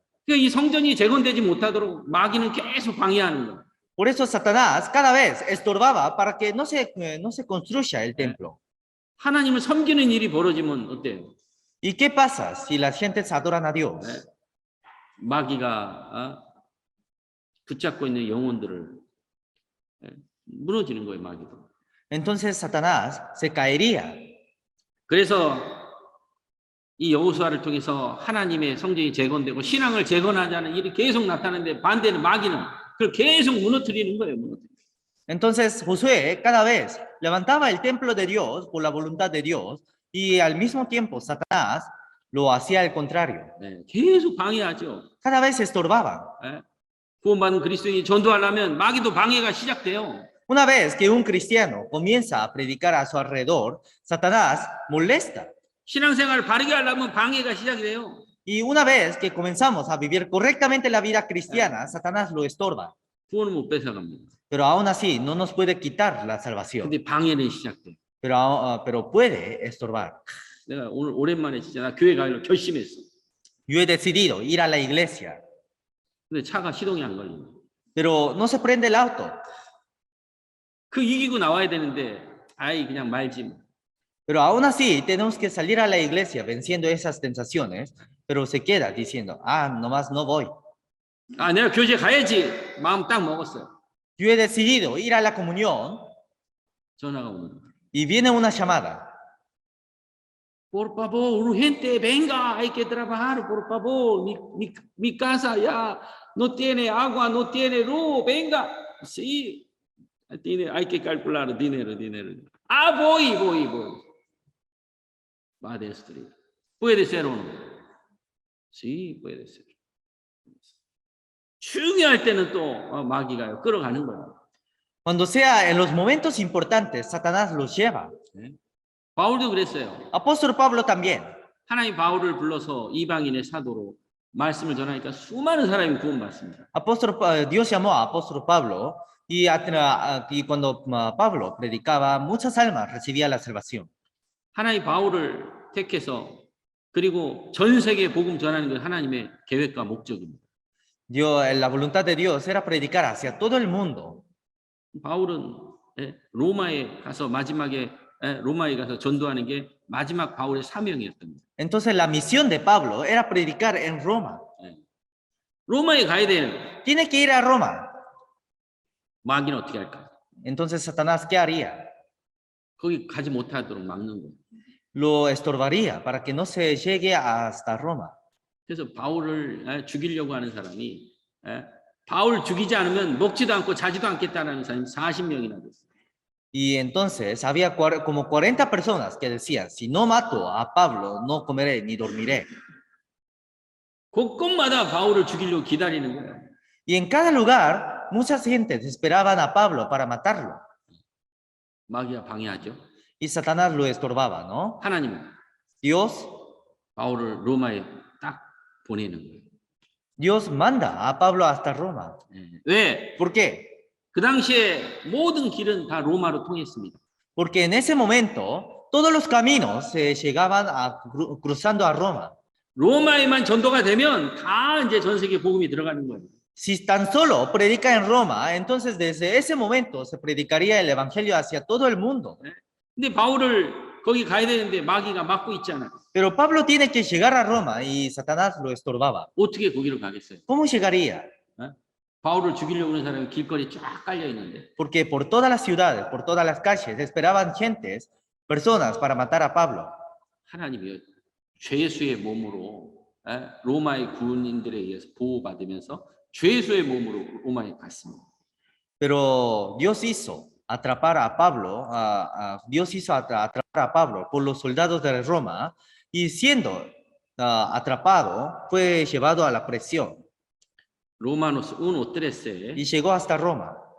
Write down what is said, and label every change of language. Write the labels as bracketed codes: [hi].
[ko] 그러니까 이 성전이 재건되지 못하도록 마귀는 계속 방해하는 거예요. [es] Por eso Satanás cada vez estorbaba para que no se construya el templo. [ko] 하나님을 섬기는 일이 벌어지면 어때요? [es] ¿Y qué pasa si las gentes adoran a Dios? [ko] 예? 마귀가 붙잡고 있는 영혼들을 무너지는 거예요, 마귀도. [es] Entonces Satanás se caería. [ko] 그래서 이 여호수아를 통해서 하나님의 성전이 재건되고 신앙을 재건하자는 일이 계속 나타나는데 반대는 마귀는 그걸 계속 무너뜨리는 거예요, 무너뜨리는. [es] Entonces Josué cada vez levantaba el templo de Dios por la voluntad de Dios y al mismo tiempo Satanás lo hacía al contrario. [ko] 네, 계속 방해하죠. [es] Cada vez estorbaba. [ko] 네. 구원받은 그리스도인이 전도하려면 마귀도 방해가 시작돼요. [es] Una vez que un cristiano comienza a predicar a su alrededor, Satanás molesta. [ko] 신앙생활을 바르게 하려면 방해가 시작이 돼요. [es] Y una vez que comenzamos a vivir correctamente la vida cristiana, Satanás lo estorba. [ko] 구원을 못 뺏어갑니다. [es] Pero aún así no nos puede quitar la salvación. [ko] 근데 방해는 시작돼. [es] Pero puede estorbar. [ko] 내가 오늘 오랜만에 진짜 나 교회 가기로 결심했어. [es] Yo he decidido ir a la iglesia, [ko] 근데 차가 시동이 안 걸리네. [es] pero no se prende el auto. [ko] 그 이기고 나와야 되는데 아이 그냥 말지 뭐. [es] Pero aún así tenemos que salir a la iglesia venciendo esas tentaciones, pero se queda diciendo, nomás no voy. [ko] 내가 교제 가야지 마음 딱 먹었어요. [es] Yo he decidido ir a la comunión [ko] 전화가 오는 거예요. [es] y viene una llamada. Por favor, urgente, venga, hay que trabajar, por favor. Mi casa ya no tiene agua, no tiene luz, venga. Sí, hay que calcular dinero. Voy. Va a destruir. ¿Puede ser o no? Sí, puede ser. [ko] 중요할 때는 또 마귀가 끌어가는 거예요. [es] Cuando sea en los momentos importantes, Satanás los lleva. [ko] 바울도 그랬어요. [es] Apóstol Pablo también. [ko] 하나님 바울을 불러서 이방인의 사도로 말씀을 전하니까 수많은 사람이 구원받습니다. [es] Dios llamó a apóstol Pablo y cuando Pablo predicaba, muchas almas recibían la salvación. [ko] 하나님 바울을 택해서 그리고 전 세계 복음 전하는 건 하나님의 계획과 목적입니다. [es] La voluntad de Dios era predicar hacia todo el mundo. [ko] 바울은 로마에 가서 로마에 가서 전도하는 게 마지막 바울의 사명이었답니다. [es] Entonces la misión de Pablo era predicar en Roma. [ko] 로마에 가야 돼요. [es] Tiene que ir a Roma. [ko] 마귀는 어떻게 할까? [es] Entonces Satanás, ¿qué haría? [ko] 거기 가지 못하도록 막는 거예요. [es] Lo estorbaría para que no se llegue hasta Roma. [ko] 그래서 바울을 죽이려고 하는 사람이 바울 죽이지 않으면 먹지도 않고 자지도 않겠다는 사람이 40명이나 됐어요. [es] Y entonces había como 40 personas que decían, si no mato a Pablo, no comeré ni dormiré. [ko] 곳곳마다 바울을 죽이려고 기다리는 거예요. [es] Y en cada lugar, muchas gentes esperaban a Pablo para matarlo. [ko] 마귀가 방해하죠. [es] Y Satanás lo estorbaba, ¿no? [ko] 하나님은 [es] Dios [ko] 바울을 로마에 딱 보내는 거예요. [es] Dios manda a Pablo hasta Roma. [ko] 왜? [es] ¿Por qué? [ko] 그 당시에 모든 길은 다 로마로 통했습니다. [es] Porque en ese momento todos los caminos se llegaban cruzando a Roma. [ko] 로마에만 전도가 되면 다 이제 전 세계 복음이 들어가는 거예요. [es] Si tan solo predica en Roma, entonces desde ese momento se predicaría el evangelio hacia todo el mundo. [ko] 근데 바울을 거기 가야 되는데 마귀가 막고 있잖아요. [es] Pero Pablo tiene que llegar a Roma y Satanás lo estorbaba. [ko] 어떻게 거기로 가겠어요? [es] ¿Cómo llegaría? [ko] 바울을 죽이려고 하는 사람이 길거리에 쫙 깔려 있는데. [es] Porque por todas las ciudades, por todas las calles, esperaban gentes, personas para matar a Pablo. [ko] 하나님이 죄수의 몸으로 로마의 군인들에 의해서 보호받으면서 죄수의 몸으로 로마에 갔습니다. [es] Pero Dios hizo atrapar a Pablo, atrapar a Pablo por los soldados de Roma y siendo atrapado fue llevado a la prisión. Romanos 1:13 y llegó hasta Roma.